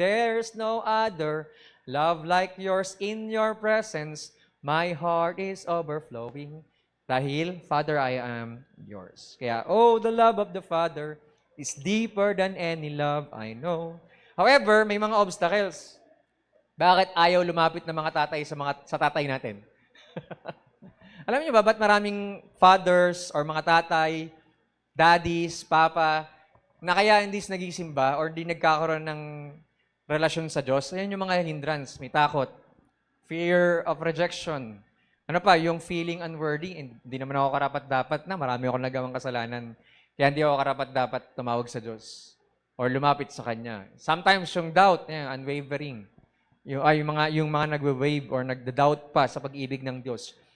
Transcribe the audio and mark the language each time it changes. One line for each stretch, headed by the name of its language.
English: There's no other love like yours in your presence. My heart is overflowing. Dahil, Father, I am yours. Kaya, oh, the love of the Father is deeper than any love I know. However, may mga obstacles.
Filipino: Bakit ayaw lumapit ng mga tatay sa tatay natin? Alam niyo ba, ba't maraming fathers or mga tatay, daddies, papa, na kaya hindi nagisimba or hindi nagkakaroon ng relasyon sa Diyos? Ayan yung mga hindrance. May takot. Fear of rejection. Ano pa, yung feeling unworthy. Hindi naman ako karapat-dapat na. Marami akong nagawang kasalanan. Kaya hindi ako karapat-dapat tumawag sa Diyos or lumapit sa Kanya.
English: Sometimes yung doubt, unwavering.
Filipino: Yung mga nagwe-wave or nagda-doubt pa sa pag-ibig ng Diyos.